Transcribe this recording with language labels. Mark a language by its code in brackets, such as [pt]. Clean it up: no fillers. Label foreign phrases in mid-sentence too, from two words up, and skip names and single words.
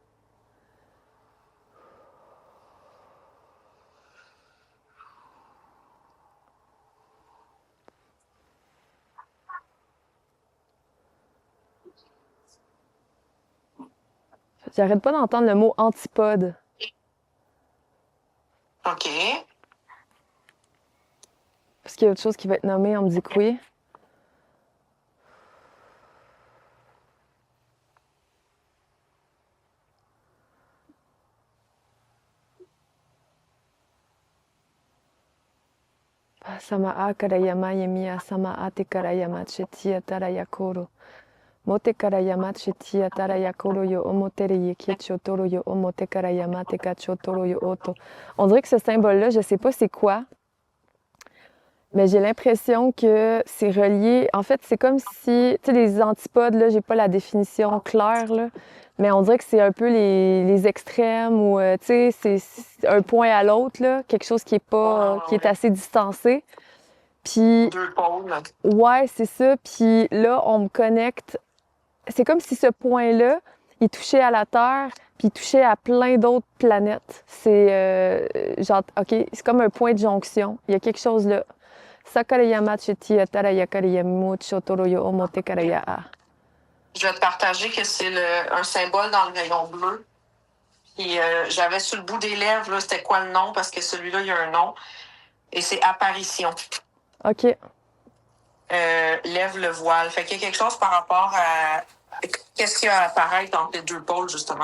[fr] J'arrête pas d'entendre le mot antipode. OK. Parce qu'il y a autre chose qui va être nommée, on me dit que oui. Samaa karayama yemiya samaa te karayama chetia tarayakoro. Mote karayama chetia tarayakoro yo omotere yekicho toro yo omote karayama te kacho toro yo oto. On dirait que ce symbole-là, je sais pas c'est quoi, mais j'ai l'impression que c'est relié. En fait, c'est comme si, tu sais, les antipodes, là, j'ai pas la définition claire, là, mais on dirait que c'est un peu les extrêmes ou, tu sais, c'est un point à l'autre, là, quelque chose qui est pas, qui est assez distancé. Puis, Deux pôles. ouais, c'est ça. Puis là, on me connecte. C'est comme si ce point-là, il touchait à la Terre, puis il touchait à plein d'autres planètes. C'est genre, OK, c'est comme un point de jonction. Il y a quelque chose là. Sakarayama chetia tarayakarayamu chotoroyo omote karaya. Je vais te partager que c'est un symbole dans le rayon bleu. Puis j'avais sur le bout des lèvres, là, c'était quoi le nom? Parce que celui-là, il y a un nom. Et c'est apparition. OK. Lève le voile. Fait qu'il y a quelque chose par rapport à qu'est-ce qui va apparaître entre les deux pôles, justement.